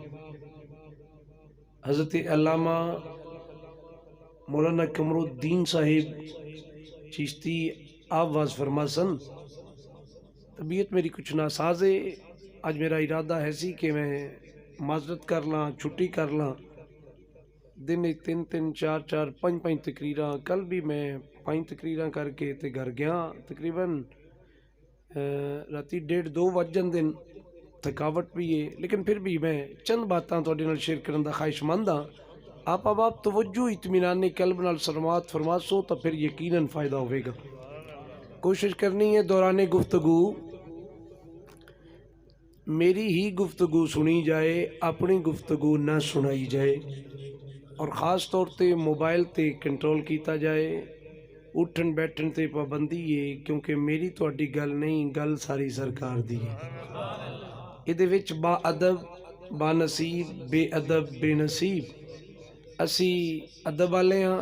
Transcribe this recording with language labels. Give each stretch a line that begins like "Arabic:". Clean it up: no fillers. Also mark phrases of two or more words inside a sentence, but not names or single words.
Punjabi: حضرت علامہ مولانا قمر الدین صاحب چشتی آواز فرما سن طبیعت میری کچھ ناساز ہے آج میرا ارادہ ہے سی کہ میں معذرت کر لاں چھٹی کر لاں دن 3 4 5 تقریراں کل بھی میں 5 تقریراں کر کے تے گھر گیا تقریباً راتی 1:30 بج جاندے تھکاوٹ بھی ہے لیکن پھر بھی میں چند باتاں تواڈے نال شیئر کرن دا خواہش مند ہاں آپ توجہ اطمینان قلب نال سماعت فرما سو تو پھر یقیناً فائدہ ہوئے گا کوشش کرنی ہے دوران گفتگو
Urdu: میری ہی گفتگو سنی جائے، اپنی گفتگو نہ سنائی جائے,
Punjabi: اور خاص طور تے موبائل تے کنٹرول کیا جائے، اٹھن بیٹھن تے پابندی ہے، کیونکہ میری تہاڈی گل نہیں، گل ساری سرکار دی ہے. ایہدے وچ با ادب بانصیب، بے ادب بے نصیب، اسی ادب والے ہاں.